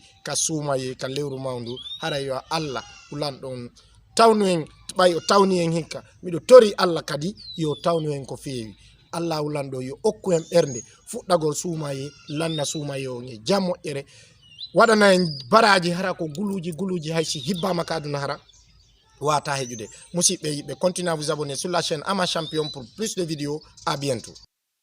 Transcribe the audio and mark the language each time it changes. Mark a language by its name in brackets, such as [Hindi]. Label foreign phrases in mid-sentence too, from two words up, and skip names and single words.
[Fula] ka suumaye ka lewru mawndu hara yo Allah hulan ɗon tawnu en ɓay o tawni en hikka miɗo tori Allah kadi yo tawnu en ko feewi Allah hulan ɗo yo okku en ɓernde fuɗɗagol suumaye lanna suumaye o e jam moƴƴere waɗana en baraji hara ko guluji haysi hibbama kaduna hara wata hejude musidɓe yiɓɓe [French] continuez à vous abonner sur la chaîne Ama Champion pour plus de vidéos. À bientôt.